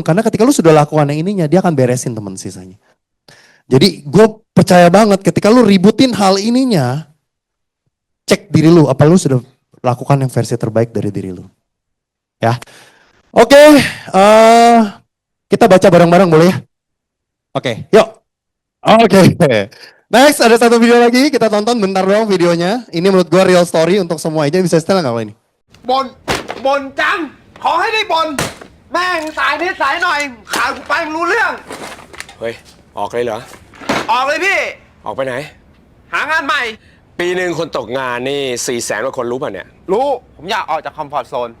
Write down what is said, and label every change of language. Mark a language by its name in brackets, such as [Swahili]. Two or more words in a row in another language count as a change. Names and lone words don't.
[Indonesian] Karena ketika lu sudah lakukan yang ininya, dia akan beresin teman sisanya. Jadi gue percaya banget ketika lu ributin hal ininya, cek diri lu, apa lu sudah lakukan yang versi terbaik dari diri lu. Ya, oke, kita baca bareng-bareng boleh ya? Oke, yuk. Oke. Next, ada satu video lagi, kita tonton bentar doang videonya. Ini menurut gue [English] real story [Indonesian] untuk semua aja, bisa setel nggak kalau ini? [Thai] บ่นจัง ขอให้ได้บ่นแม่งสายนิดสายหน่อยขาดกูไปมึงรู้เรื่อง เฮ้ย ออกเลยเหรอ ออกเลยพี่ ออกไปไหน หางานใหม่ ปีหนึ่งคนตกงานนี่400,000 กว่าคนรู้ป่ะเนี่ย รู้ ผมอยากออกจาก [English] comfort zone